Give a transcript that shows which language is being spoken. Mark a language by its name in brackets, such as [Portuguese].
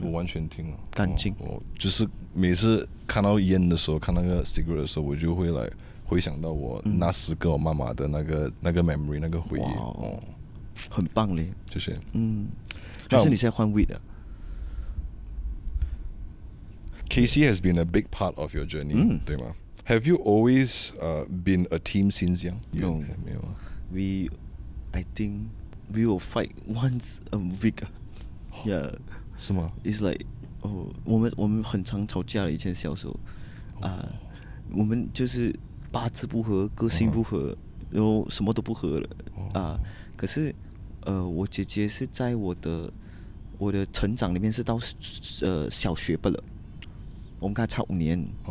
[Chinese] 我完全停了，干净。我就是每次看到烟的时候，看那个 cigarette 的时候，我就会来回想到我那时跟我妈妈的那个 memory 那个回忆。很棒嘞，谢谢。还是你现在换 weed 啊 [English] ？KC has been a big part of your journey，对吗？ Have you always been a team since young? No， [Chinese] 没有。 [English] I think we will fight once a week. Yeah， [Chinese] 是吗？ It's like 我们很常吵架的，以前小时候我们就是八字不合，个性不合，然后什么都不合了可是我姐姐是在我的成长里面是到小学罢了，我们跟她差5年。